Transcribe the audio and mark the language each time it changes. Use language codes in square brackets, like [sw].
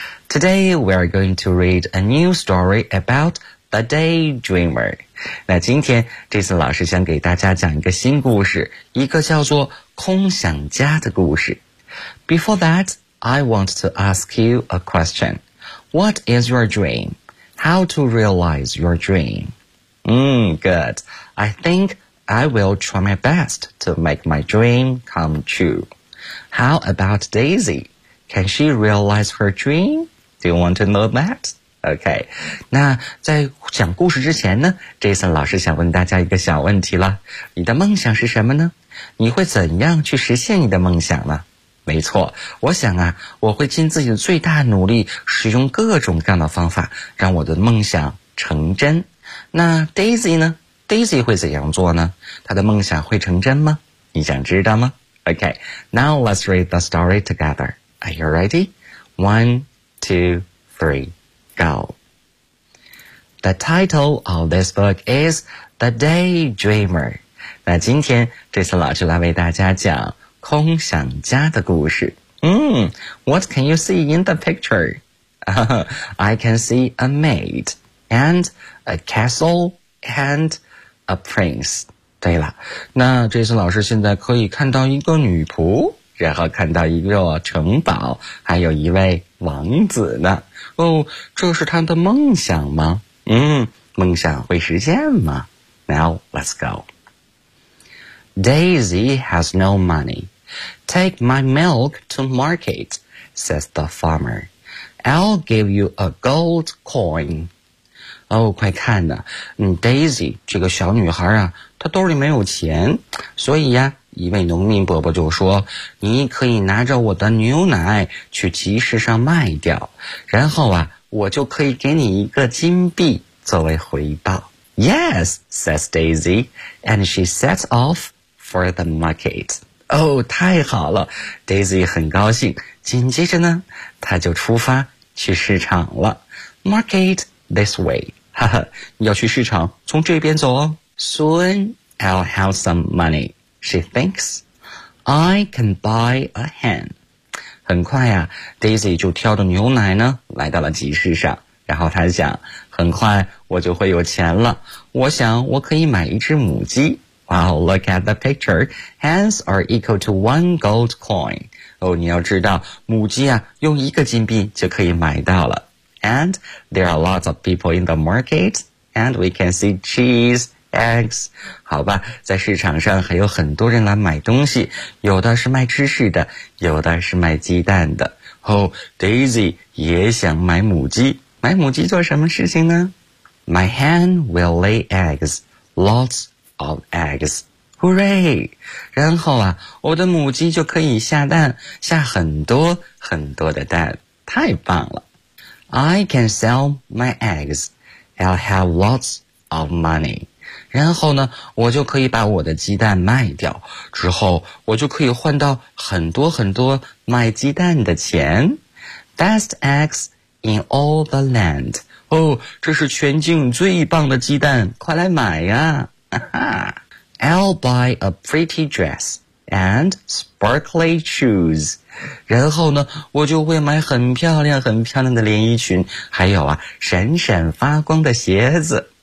[en] Today we are going to read a new story about the daydreamer. [zh] 那今天 Jason 老师想给大家讲一个新故事，一个叫做空想家的故事。 [en] Before that, I want to ask you a question. What is your dream? How to realize your dream? Good. I think I will try my best to make my dream come true. How about Daisy? Can she realize her dream? Do you want to know that? Okay. [zh] 那在讲故事之前呢， Jason 老师想问大家一个小问题了。你的梦想是什么呢？你会怎样去实现你的梦想呢？没错，我想啊，我会尽自己的最大努力，使用各种各样的方法，让我的梦想成真。那 Daisy 呢？Daisy 会怎样做呢？她的梦想会成真吗？你想知道吗？ [en] OK, now let's read the story together. Are you ready? 1, 2, 3, go. The title of this book is The Daydreamer. [zh] 那今天这次老师来为大家讲空想家的故事。 [en] What can you see in the picture? I can see a maid, and a castle, and a prince. [zh] 对了，那这次老师现在可以看到一个女仆，然后看到一个城堡，还有一位王子呢。哦，这是他的梦想吗？梦想会实现吗 [en] Now let's go. Daisy has no money. Take my milk to market, says the farmer. I'll give you a gold coin. [zh] 哦，快看呐、Daisy 这个小女孩啊，她兜里没有钱，所以呀、一位农民伯伯就说，你可以拿着我的牛奶去集市上卖掉，然后啊，我就可以给你一个金币作为回报。 [en] Yes, says Daisy, and she sets off for the market. [zh] 哦，太好了 ,Daisy 很高兴，紧接着呢，她就出发去市场了。 [en] Market this way, [zh] 哈哈，你要去市场，从这边走哦。 [en] Soon, I'll have some money. She thinks, I can buy a hen. [zh] 很快啊 ,Daisy 就挑着牛奶呢来到了集市上。然后她想，很快我就会有钱了。我想我可以买一只母鸡。 [en] Wow, look at the picture. Hens are equal to one gold coin. [zh] 哦，你要知道，母鸡啊，用一个金币就可以买到了。 [en] And there are lots of people in the market, and we can see cheese. [zh] Eggs, 好吧，在市场上还有很多人来买东西，有的是卖芝士的，有的是卖鸡蛋的。 [en] Oh, Daisy [zh] 也想买母鸡，买母鸡做什么事情呢 [en] ？My hen will lay eggs, lots of eggs. Hooray! [zh] 然后啊，我的母鸡就可以下蛋，下很多很多的蛋，太棒了。 [en] I can sell my eggs. I'll have lots of money. [zh] 然后呢，我就可以把我的鸡蛋卖掉，之后我就可以换到很多很多卖鸡蛋的钱。 [en] Best eggs in all the land. [zh] 哦，这是全境最棒的鸡蛋，快来买呀！ [en] 哈 I'll buy a pretty dress and sparkly shoes. [zh] 然后呢，我就会买很漂亮很漂亮的连衣裙，还有啊，闪闪发光的鞋子。